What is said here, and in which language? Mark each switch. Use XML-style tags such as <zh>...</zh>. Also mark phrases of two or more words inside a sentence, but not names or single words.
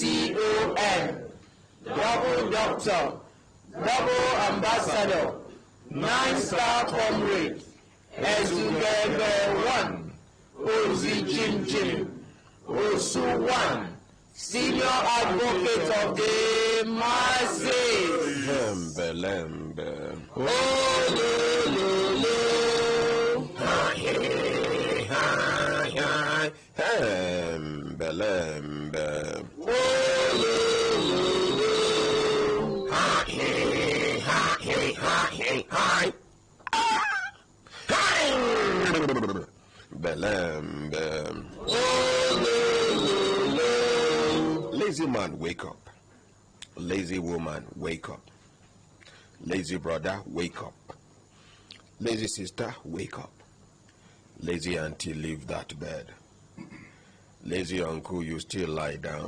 <en>GCON. double doctor, double ambassador, 9-star comrade, Ezugebe 1, Ozi Jim Jim, Osu 1, senior advocate of the masses. Lembe, lembe. Oh, Lembe, lembe. Belembe. Lazy man, wake up. Lazy woman, wake up. Lazy brother, wake up. Lazy sister, wake up. Lazy auntie, leave that bed. Lazy uncle, you still lie down.</en>